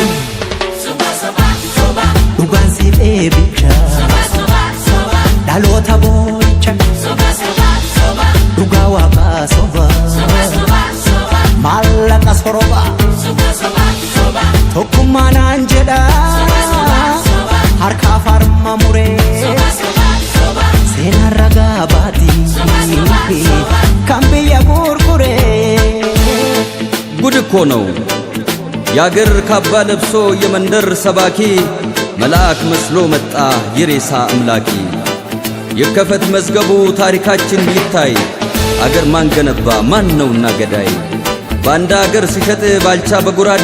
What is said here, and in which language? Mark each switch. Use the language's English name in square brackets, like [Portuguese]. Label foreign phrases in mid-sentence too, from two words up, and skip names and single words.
[Oromo] soba soba dhugaan si dheebicha soba dhaloota boo'icha soba dhugaa waaqaa soba maallaqa soroba soba tokkummaa naan jedha harka farma muree seenaa ragaa baatii kan biyya gurguree [Amharic] ጉድ እኮ ነው ያገር ካባ ለብሶ የመንደር ሰባኪ መልአክ መስሎ መጣ የሬሳ አምላኪ የከፈት መዝገቡ ታሪካችን ይታይ አገር ማን ገነባ ማን ነውና ገዳይ ባንዳ አገር ሲሸጥ ባልቻ በጉራዴ